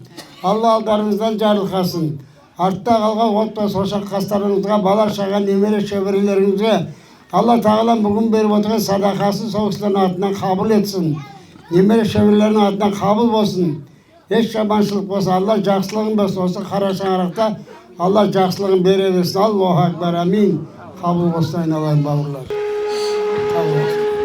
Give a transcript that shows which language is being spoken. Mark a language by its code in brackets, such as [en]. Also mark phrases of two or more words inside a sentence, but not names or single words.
[kk] Алла алдарыңыздан жарылқасын. Артта қалған отбасы ошақ қастарыңызға, бала шаға, немере шөберелеріңізге Алла тағалам бүгін беріп отырған садақасын сол кісілердің атынан қабыл етсін. Немере шөберелердің атынан қабыл болсын. Еш жаманшылық болса, Алла жақсылығын берсін. Осы қара шаңырақта Алла жақсылығын бере берсін. [ar] الله أكبر، آمين. [kk] Қабыл болсын, айналайын бауырлар. Қабыл болсын.